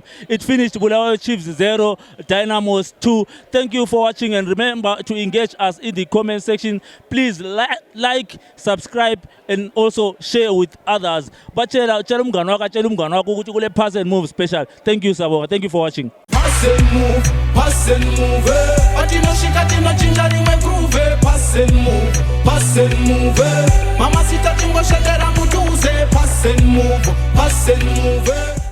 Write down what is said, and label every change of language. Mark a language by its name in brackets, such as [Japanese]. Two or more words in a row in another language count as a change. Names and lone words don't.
[English] It finished Bulawayo Chiefs 0, Dynamos 2. Thank you for watching and remember to engage us in the comment section. Please like, subscribe and also share with others. But Pass and Move special. Thank you Sabonga. Thank you for watching. Pass and move. Pass and move. Mama sita tingo shakera mutuze. Pass and move.